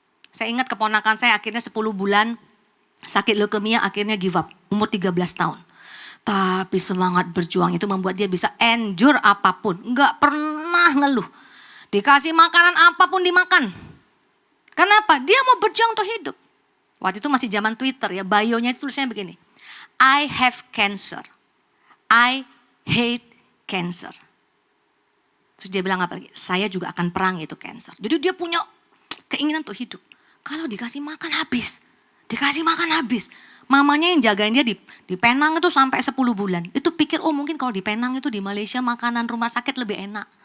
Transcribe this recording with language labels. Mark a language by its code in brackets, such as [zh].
[id] Saya ingat keponakan saya akhirnya 10 bulan sakit leukemia, akhirnya give up, umur 13 tahun. Tapi semangat berjuang itu membuat dia bisa endure apapun, gak pernah ngeluh. Dikasih makanan apapun dimakan. Kenapa? Dia mau berjuang untuk hidup. Waktu itu masih zaman Twitter ya, bio-nya itu tulisannya begini. [en] I have cancer, I hate cancer. [id] Terus dia bilang apa lagi? Saya juga akan perang itu cancer. Jadi dia punya keinginan untuk hidup. Kalau dikasih makan habis, dikasih makan habis. Mamanya yang jagain dia di Penang itu sampai 10 bulan. Itu pikir mungkin kalau di Penang itu di Malaysia makanan rumah sakit lebih enak.